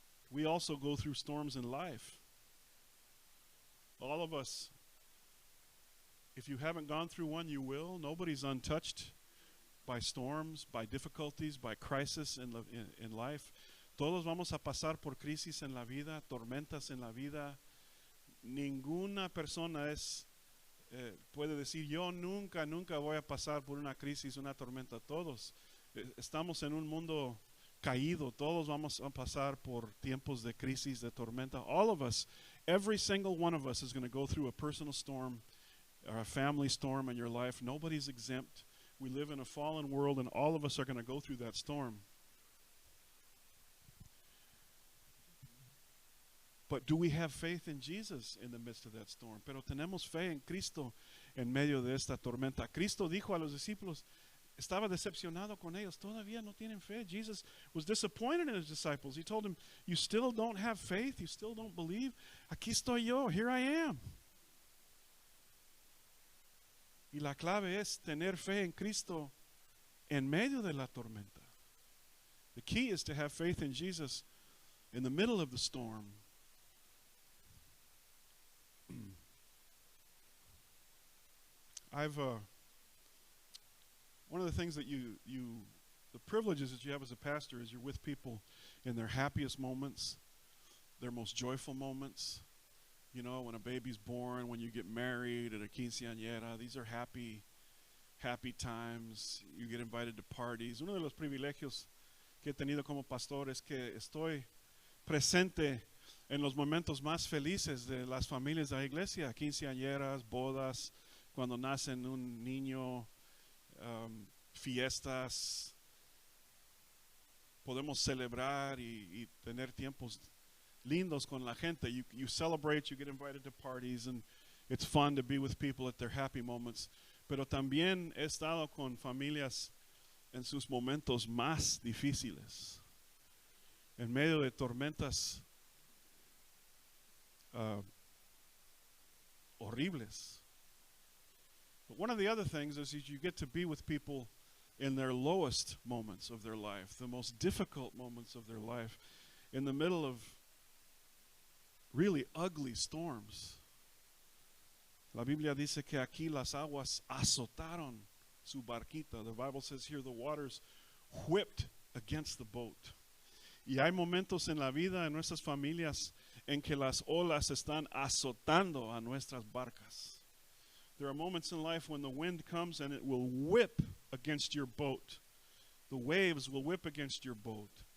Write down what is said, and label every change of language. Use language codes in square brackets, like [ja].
[en] We also go through storms in life. All of us. If you haven't gone through one, you will. Nobody's untouched by storms, by difficulties, by crisis in life. [es] Todos vamos a pasar por crisis en la vida, tormentas en la vida. Ninguna persona puede decir, yo nunca voy a pasar por una crisis, una tormenta. Todos estamos en un mundo caído. Todos vamos a pasar por tiempos de crisis, de tormenta. [en] All of us, every single one of us is going to go through a personal storm or a family storm in your life. Nobody's exempt. We live in a fallen world and all of us are going to go through that storm. But do we have faith in Jesus in the midst of that storm? [es] Pero tenemos fe en Cristo en medio de esta tormenta. Cristo dijo a los discípulos, estaba decepcionado con ellos, todavía no tienen fe. [en] Jesus was disappointed in his disciples. He told them, you still don't have faith? You still don't believe? [es] Aquí estoy yo, [en] here I am. [es] Y la clave es tener fe en Cristo en medio de la tormenta. [en] The key is to have faith in Jesus in the middle of the storm. One of the things that the privileges that you have as a pastor is you're with people in their happiest moments, their most joyful moments. You know, when a baby's born, when you get married at a quinceañera, these are happy times. You get invited to parties. [es] Uno de los privilegios que he tenido como pastor es que estoy presente en los momentos más felices de las familias de la iglesia, quinceañeras, bodas, cuando nacen un niño, fiestas. Podemos celebrar y tener tiempos lindos con la gente. [en] You celebrate, you get invited to parties, and it's fun to be with people at their happy moments. [es] Pero también he estado con familias en sus momentos más difíciles, en medio de tormentas horribles. [en] But one of the other things is you get to be with people in their lowest moments of their life, the most difficult moments of their life, in the middle of really ugly storms. [es] La Biblia dice que aquí las aguas azotaron su barquita. [en] The Bible says here the waters whipped against the boat. [es] Y hay momentos en la vida, en nuestras familias, en que las olas están azotando a nuestras barcas. [en] There are moments in life when the wind comes and it will whip against your boat. The waves will whip against your boat.